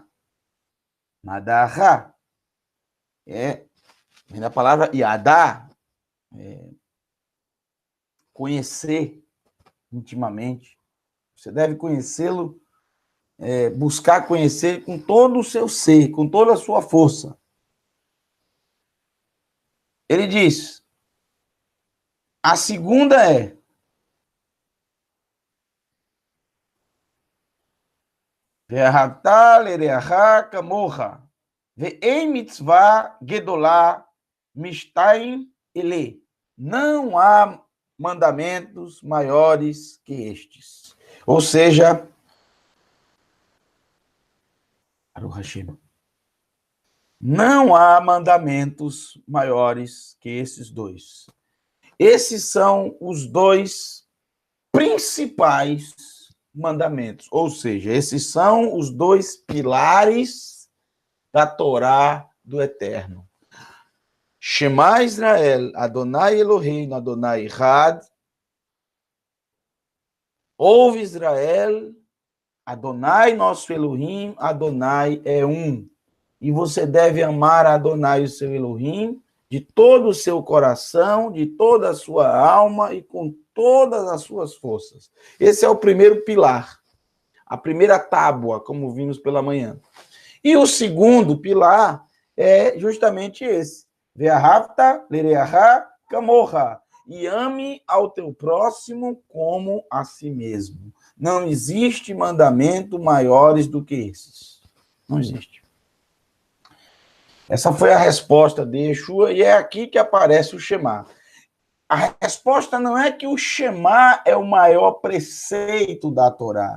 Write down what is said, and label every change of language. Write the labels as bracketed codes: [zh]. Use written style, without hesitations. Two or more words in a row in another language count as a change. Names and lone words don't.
[pt] Madaha vem da palavra Yadá, conhecer intimamente. Você deve conhecê-lo, buscar conhecer com todo o seu ser, com toda a sua força. Ele diz, a segunda é [he] ואהבת לרעך כמוך ואין מצוה גדולה משתים אלה. [pt] Não há mandamentos maiores que estes. Ou seja, não há mandamentos maiores que esses dois. Esses são os dois principais mandamentos. Ou seja, esses são os dois pilares da Torá do Eterno. [he] שמע ישראל, אדוני אלהינו, אדוני אחד. [pt] Ouve Israel, Adonai nosso Elohim, Adonai é um. E você deve amar Adonai, o seu Elohim, de todo o seu coração, de toda a sua alma e com todas as suas forças. Esse é o primeiro pilar, a primeira tábua, como vimos pela manhã. E o segundo pilar é justamente esse. [he] ואהבת לרעך כמוך. [pt] E ame ao teu próximo como a si mesmo. Não existe mandamento maiores do que esses. Não existe. Essa foi a resposta de Yeshua, e é aqui que aparece o Shema. A resposta não é que o Shema é o maior preceito da Torá.